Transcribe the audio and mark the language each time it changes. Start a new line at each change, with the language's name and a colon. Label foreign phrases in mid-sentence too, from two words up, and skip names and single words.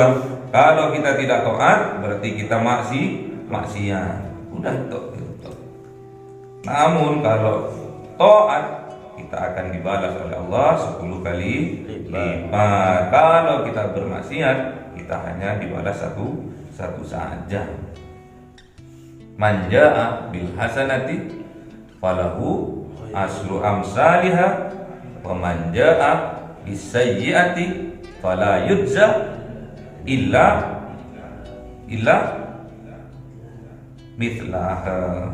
Indonesian: Kalau kita tidak taat berarti kita maksiat. Udah itu. Namun kalau taat kita akan dibalas oleh Allah 10 kali lipat. Kalau kita bermaksiat kita hanya dibalas satu saja.
Arabic: من جاء بالحسنة فله عشر أمثالها ومن جاء بالسيئة فلا يجزى إلا مثلها.